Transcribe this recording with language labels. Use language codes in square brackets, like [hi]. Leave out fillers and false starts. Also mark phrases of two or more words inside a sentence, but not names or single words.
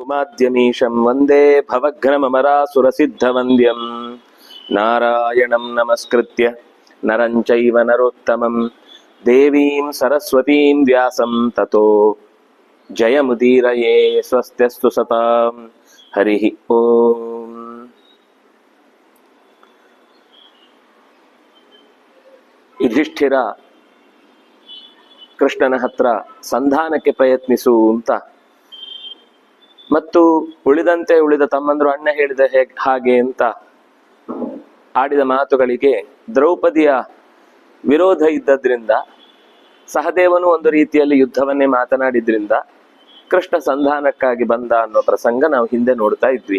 [sa] ಉಮಾದ್ಯಮೀಶಂ ವಂದೇ ಭವಘ್ನಮರಾಸುರಸಿದ್ಧವಂದ್ಯಂ ನಾರಾಯಣಂ ನಮಸ್ಕೃತ್ಯ ನರಂ ಚೈವ ನರೋತ್ತಮಂ ದೇವೀಂ ಸರಸ್ವತೀಂ ವ್ಯಾಸಂ ತತೋ ಜಯಮುದೀರಯೇ. ಸ್ವಸ್ತ್ಯಸ್ತು ಸತಾಂ. ಹರಿ ಓಂ. [kn] ಯುಧಿಷ್ಠಿರ ಕೃಷ್ಣನ ಹತ್ರ ಸಂಧಾನಕ್ಕೆ ಪ್ರಯತ್ನಿಸು ಅಂತ ಮತ್ತು ಉಳಿದ ತಮ್ಮಂದ್ರು ಅಣ್ಣ ಹೇಳಿದ ಹಾಗೆ ಅಂತ ಆಡಿದ ಮಾತುಗಳಿಗೆ ದ್ರೌಪದಿಯ ವಿರೋಧ ಇದ್ದದ್ರಿಂದ, ಸಹದೇವನು ಒಂದು ರೀತಿಯಲ್ಲಿ ಯುದ್ಧವನ್ನೇ ಮಾತನಾಡಿದ್ರಿಂದ ಕೃಷ್ಣ ಸಂಧಾನಕ್ಕಾಗಿ ಬಂದ ಅನ್ನೋ ಪ್ರಸಂಗ ನಾವು ಹಿಂದೆ ನೋಡ್ತಾ ಇದ್ವಿ.